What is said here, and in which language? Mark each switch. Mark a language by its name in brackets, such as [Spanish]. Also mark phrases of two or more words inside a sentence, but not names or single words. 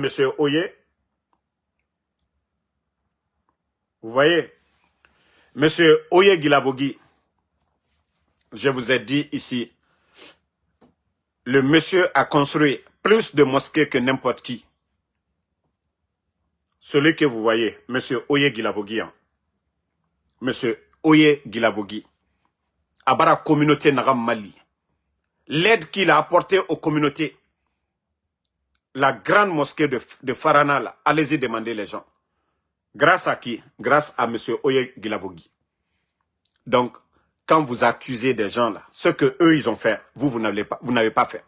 [French] Oye. Vous voyez, M. Oye Gilavogui, je vous ai dit ici, le monsieur a construit plus de mosquées que n'importe qui. Celui que vous voyez, M. Oye Gilavogui. M. Oye Gilavogui. Abara communauté Naram Mali. L'aide qu'il a apportée aux communautés. La grande mosquée de Farana, là, allez-y demander les gens. Grâce à qui? Grâce à M. Oye Gilavogui. Donc, quand vous accusez des gens là, ce que eux ils ont fait, vous n'avez pas fait.